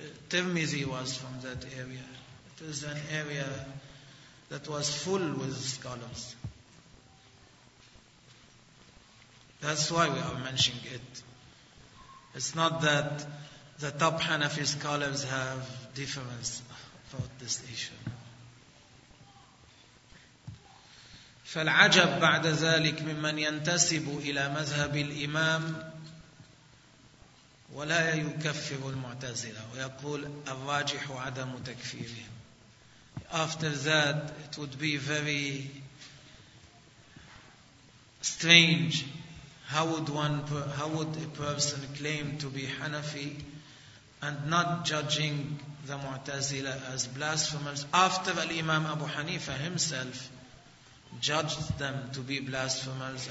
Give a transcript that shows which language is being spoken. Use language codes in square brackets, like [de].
[en] Tirmizi was from that area. It is an area that was full with scholars. That's why we are mentioning it. It's not that the top Hanafi scholars have difference about this issue. [ar] فالعجب بعد ذلك ممن ينتسب إلى مذهب الإمام ولا يكفر المعتزلة ويقول الراجح عدم تكفيرهم. [en] After that, it would be very strange How would a person claim to be Hanafi and not judging the Mu'tazila as blasphemers after Al-Imam Abu Hanifa himself judged them to be blasphemers?